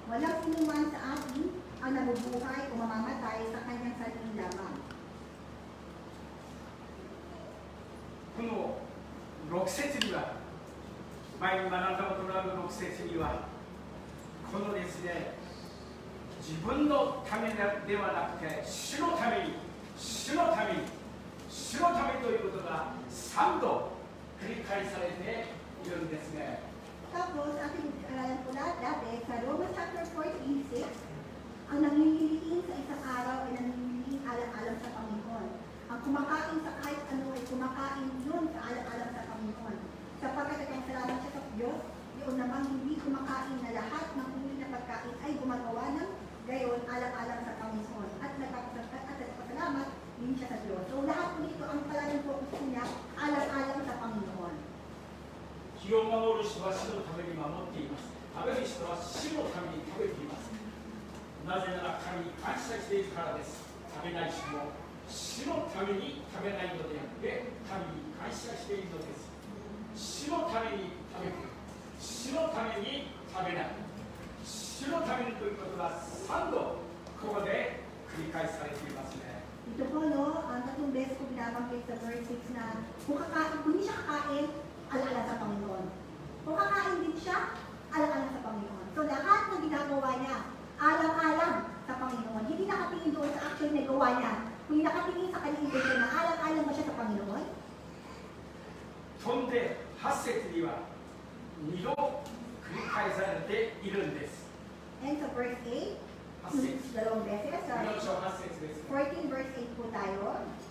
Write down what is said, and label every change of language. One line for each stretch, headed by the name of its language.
Filipino: Walang sinuman sa atin ang nabubuhay o mamamatay sa kanyang sarili lamang.
Japanese: この6節には、前に学んだことのある6節には、このですね、自分のためではなくて、主のために、主のために、主のためということが3度繰り返されているんですね。
Filipino: Tapos, ating aralan po dati, sa Romans chapter 14, 6, ang nangingiling sa isang araw ay nangingiling alang-alang sa Panginoon. Ang kumakain sa kahit ano ay kumakain yun sa alang-alang sa Panginoon. Sapagkat nagkasalanan siya sa Diyos, yun namang hindi kumakain na lahat ng uri na pagkain ay gumagawa ng gayon alang-alang sa Panginoon. At nagpapasalamat din siya sa Diyos. So lahat po dito ang palaging focus niya alang-alang sa Panginoon.
Japanese: 気を守る人は主のために守っています。食べる人は主のために食べています。なぜなら神に感謝しているからです。食べない人も主のために食べないのであって神に感謝しているのです。主のために食べる。主のために食べない。主のためにということが3度ここで繰り返されていますね。
Filipino: Ito po, no, ang tatlong beses ko binabanggit sa verse 6 na kung hindi siya kakain, ala-ala sa Panginoon. Kung kakain din siya, ala-ala sa Panginoon. So lahat ng ginagawa niya, alang-alang sa Panginoon. Hindi nakatingin doon sa action na gawa niya. Kung nakatingin sa kanyang intention na alang-alang ba siya sa Panginoon?
Japanese: 飛んで8節には2度繰り返されているんです。
Filipino: And sa verse 8,
Japanese: 8節。
Filipino: dalawang beses, sa
Japanese: 4章8節です。
Filipino: 14 verse 8 po tayo.